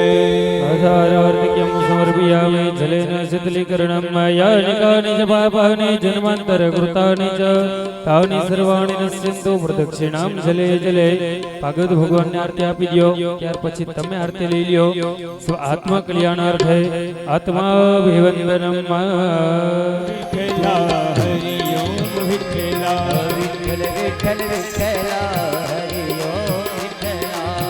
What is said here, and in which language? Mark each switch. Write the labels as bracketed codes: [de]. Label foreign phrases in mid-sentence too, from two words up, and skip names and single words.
[sa] आधारार्घ्यं समर्पयामि जलेन शीतलीकरणं यानिकानि च पापानि जन्मान्तरकृतानि च तानि सर्वाणि नश्यन्तु प्रदक्षिणां जले जले [gu] ભાગવત ભગવાનને આરતી આપી દો ત્યાર પછી તમે આરતી લઈ લ્યો [sa] સ્વ આત્મા કલ્યાણાર્થે આત્માભિવંદનમ [gu] વિઠ્ઠલા હરિ ઓમ વિઠ્ઠલા વિઠ્ઠલ વિઠ્ઠલ વિઠ્ઠલા હરિ ઓમ વિઠ્ઠલા